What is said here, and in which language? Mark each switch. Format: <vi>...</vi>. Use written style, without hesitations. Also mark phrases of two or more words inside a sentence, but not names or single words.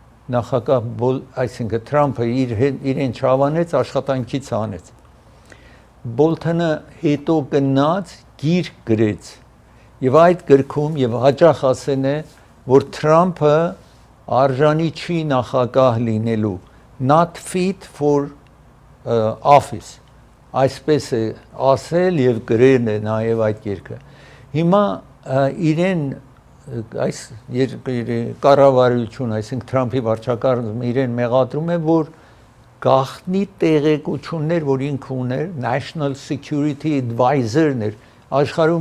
<hy>նախագահ այսինքն Թրամփը իրեն չավանեց, աշխատանքից հանեց։ Բոլթոնը հետո գնաց գիրք գրեց եւ այդ գրքում եւ հաճախ ասեն է որ Թրամփը արժանի չի նախագահ լինելու</hy> <en>not fit for office</en> <hy>այսպես է ասել եւ գրել է նաեւ այդ երկը հիմա իրեն այս երկրի կառավարությունը այսինքն Թրամփի վարչակարգը իրեն մեղադրում է որ գաղտնի տեղեկություններ որ ինքը ուներ</hy> <en>National Security Advisor-</en> <hy>ներ աշխարհում</hy>